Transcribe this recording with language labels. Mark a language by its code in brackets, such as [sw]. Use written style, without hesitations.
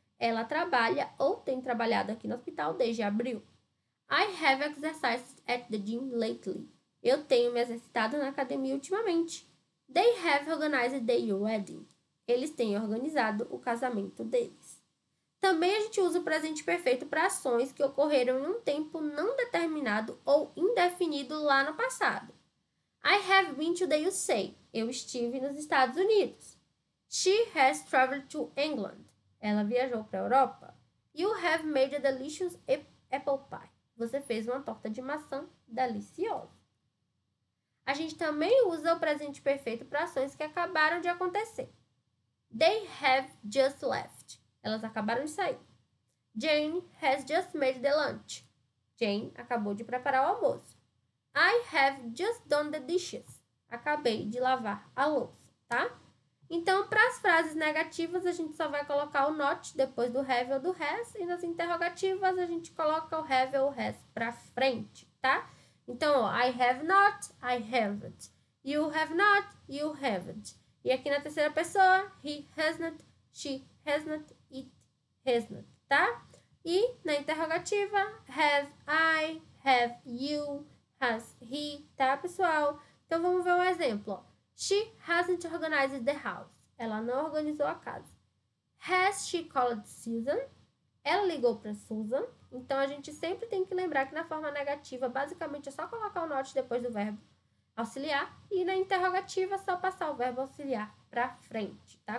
[pt] Ela trabalha ou tem trabalhado aqui no hospital desde abril. [en] I have exercised at the gym lately. [pt] Eu tenho me exercitado na academia ultimamente. [en] They have organized their wedding. [pt] Eles têm organizado o casamento deles. Também a gente usa o presente perfeito para ações que ocorreram em um tempo não determinado ou indefinido lá no passado. [en] I have been to the USA. [pt] Eu estive nos Estados Unidos. [en] She has traveled to England. [pt] Ela viajou para a Europa. [en] You have made a delicious apple pie. [pt] Você fez uma torta de maçã deliciosa. A gente também usa o presente perfeito para ações que acabaram de acontecer. [en] They have just left. [pt] Elas acabaram de sair. [en] Jane has just made the lunch. [pt] Jane acabou de preparar o almoço. [en] I have just done the dishes. [pt] Acabei de lavar a louça, tá? Então, para as frases negativas, a gente só vai colocar o not depois do have ou do has. E nas interrogativas, a gente coloca o have ou has para frente, tá? [en] Então, ó, I have not, I haven't. You have not, you haven't. [pt] E aqui na terceira pessoa, [en] he hasn't, she hasn't, it hasn't, [pt] tá? E na interrogativa, [en] have I, have you, has he, [pt] tá, pessoal? Então, vamos ver um exemplo, ó. [en] She hasn't organized the house. [pt] Ela não organizou a casa. [en] Has she called Susan? [pt] Ela ligou para Susan. Então, a gente sempre tem que lembrar que na forma negativa, basicamente, é só colocar o not depois do verbo auxiliar. E na interrogativa, é só passar o verbo auxiliar para frente, tá?